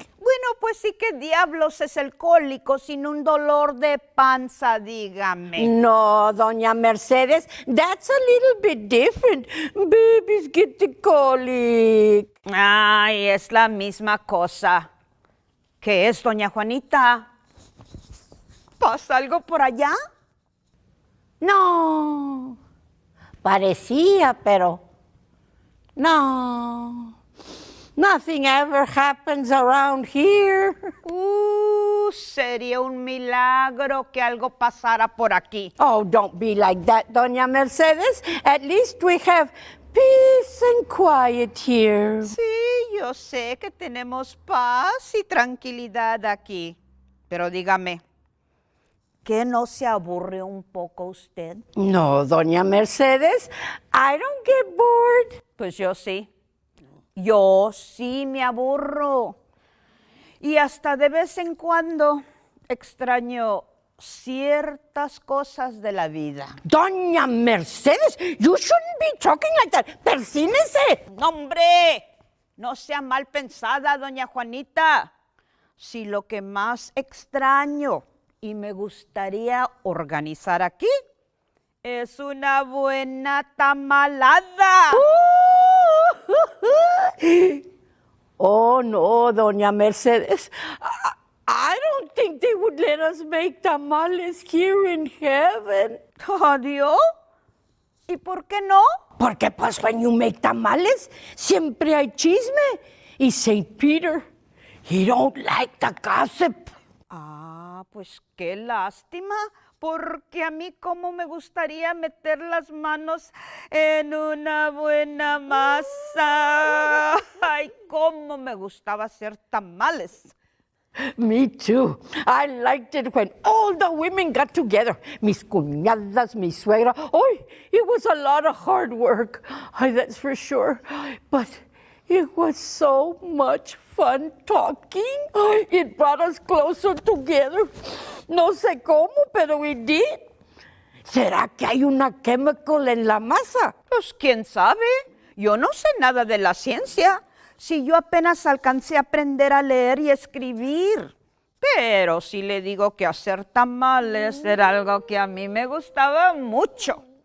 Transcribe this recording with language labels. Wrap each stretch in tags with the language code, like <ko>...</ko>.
<es>Bueno, pues sí, ¿qué diablos es el cólico sin un dolor de panza, dígame?</es> <en>No, doña Mercedes, that's a little bit different. Babies get the colic.</en> <es>Ay, es la misma cosa. ¿Qué es, doña Juanita? ¿Pasa algo por allá? No, parecía, pero no.</es> <en>Nothing ever happens around here.</en> <es>Sería un milagro que algo pasara por aquí.</es> <en>Oh, don't be like that, doña Mercedes. At least we have peace and quiet here.</en> <es>Sí, yo sé que tenemos paz y tranquilidad aquí. Pero dígame, ¿qué no se aburre un poco usted?</es> <en>No, doña Mercedes, I don't get bored.</en> <es>Pues yo sí. Yo sí me aburro. Y hasta de vez en cuando extraño ciertas cosas de la vida.</es> <en>Doña Mercedes, you shouldn't be talking like that.</en> <es>Persínese. ¡No, hombre! No sea mal pensada, doña Juanita. Si lo que más extraño y me gustaría organizar aquí es una buena tamalada.</es> <en>Oh, no, doña Mercedes. I don't think they would let us make tamales here in heaven.</en> <es>¿Adiós? ¿Y por qué no? Porque pues</es> <en>when you make tamales,</en> <es>siempre hay chisme.</es> <en>Y Saint Peter, he don't like the gossip.</en> <es>Ah, pues qué lástima, porque a mí cómo me gustaría meter las manos en una buena masa. Ay, cómo me gustaba hacer tamales.</es> <en>Me too. I liked it when all the women got together.</en> <es>Mis cuñadas, mi suegra.</es> <en>Oh, it was a lot of hard work. Ay, that's for sure. But it was so much fun talking. It brought us closer together.</en> <es>No sé cómo, pero</es> <en>we did.</en> <es>¿Será que hay una chemical en la masa? Pues quién sabe. Yo no sé nada de la ciencia. Si yo apenas alcancé a aprender a leer y escribir. Pero sí le digo que hacer tamales era algo que a mí me gustaba mucho.</es>